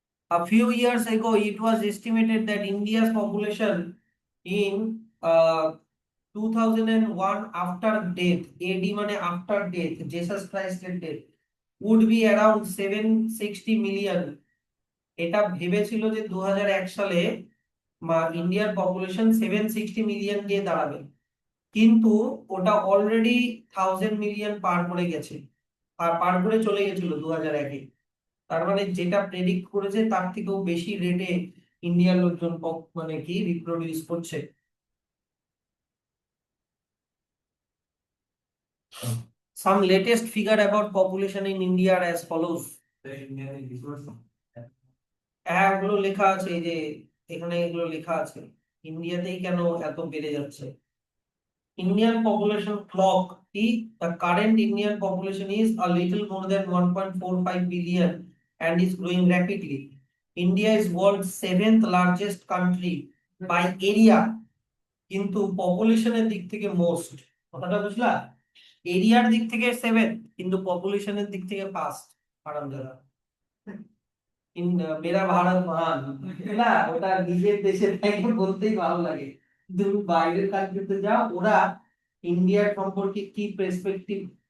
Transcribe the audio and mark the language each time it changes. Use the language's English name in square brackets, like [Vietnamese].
[English] A few years ago, it was estimated that India's population in 2001 after death, AD মানে after death, Jesus Christ's death, would be around 760 million. [Bangla] এটা ভেবেছিল যে 2001 সালে ইন্ডিয়ার population 760 million দিয়ে দাঁড়াবে, কিন্তু ওটা অলরেডি 1000 মিলিয়ন পার করে গেছে, পার করে চলে গেছিল 2001-এ। তার মানে যেটা প্রেডিক্ট করেছে তার থেকেও বেশি রেটে ইন্ডিয়ার লোকজন মানে কি রিপ্রোডিউস করছে। [English] Some latest figure about population in India are as follows. the Indian resource [Bangla] হ্যাঁ, ওগুলো লেখা আছে, এই যে এখানে এগুলো লেখা আছে, ইন্ডিয়াতেই কেন এত বেড়ে যাচ্ছে। [English] Indian population clock, the current Indian population is a little more than 1.45 billion and is growing rapidly. India is world's 7th largest country by area, [Bangla] কিন্তু পপুলেশনের দিক থেকে মোস্ট, কথাটা বুঝলা? এরিয়ার দিক থেকে 7, কিন্তু পপুলেশনের দিক থেকে ফার্স্ট। হারামজাদা, [Hindi] মেরা ভারত মহান, [Bangla] বুঝলা? ওটা নিজের দেশে থেকে বলতেই ভালো লাগে, তুমি বাইরের কান্ট্রিতে যাও, ওরা ইন্ডিয়ার সম্পর্কে কি পার্সপেক্টিভ